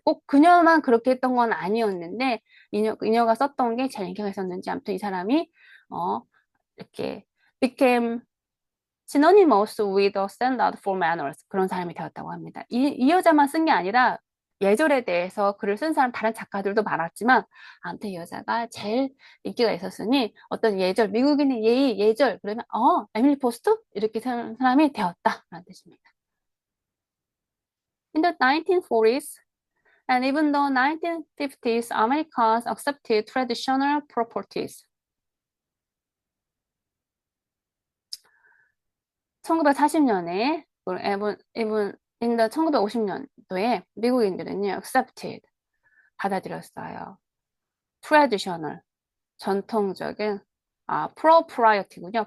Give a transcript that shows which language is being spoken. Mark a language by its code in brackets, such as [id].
[ko] 꼭 그녀만 그렇게 했던 건 아니었는데 그녀가 썼던 게 제일 인기가 있었는지 아무튼 이 사람이 이렇게 [en] became synonymous with a standard for manners [ko] 그런 사람이 되었다고 합니다. 이 여자만 쓴 게 아니라 예절에 대해서 글을 쓴 사람 다른 작가들도 많았지만 아무튼 이 여자가 제일 인기가 있었으니 어떤 미국인의 예절 그러면 에밀리 포스트 이렇게 사는 사람이 되었다라는 뜻입니다. [en] In the 1940s and even the 1950s, Americans accepted traditional properties. [ko] 1940년에 in the 1950년도에 미국인들은요 accepted 받아들였어요. traditional 전통적인 propriety군요.